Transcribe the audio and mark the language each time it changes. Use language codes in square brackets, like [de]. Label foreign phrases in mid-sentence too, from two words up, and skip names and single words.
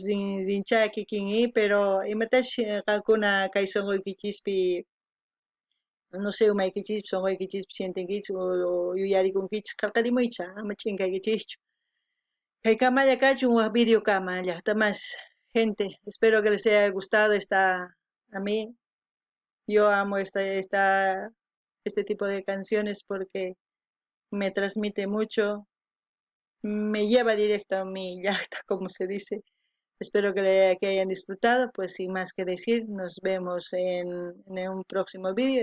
[qu] rinchá kikin pero imatash qankuna kay sonqoykichispi [es] no sé [qu] umaykichis sonqoykichispi sientinkichis o yuyarikunkichis qallqarimuycha ama chinkaykichischu kay kamalla kachun waq video kama llaqtamas [es] gente espero que les haya gustado esta a mí yo amo este tipo de canciones porque me transmite mucho, me lleva directo a mi yacta, como se dice. Espero que hayan disfrutado, pues sin más que decir, nos vemos en un próximo vídeo.